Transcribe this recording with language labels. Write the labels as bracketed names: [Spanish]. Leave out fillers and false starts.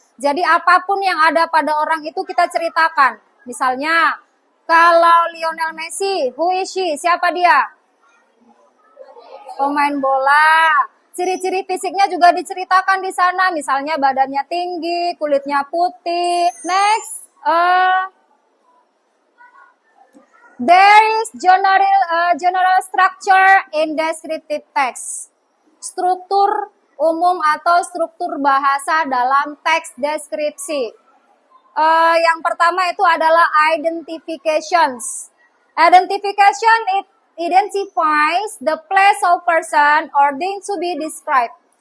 [Indonesian] Jadi apapun yang ada pada orang itu kita ceritakan. Misalnya, kalau Lionel Messi, [English] who is she? [Indonesian] Siapa dia? Pemain bola. Ciri-ciri fisiknya juga diceritakan di sana. Misalnya badannya tinggi, kulitnya putih. [English] Next, there is general structure in descriptive text. [Indonesian] Struktur umum atau struktur bahasa dalam teks deskripsi. Yang pertama itu adalah identifications. [English] Identification it identifies the place of person or thing to be described.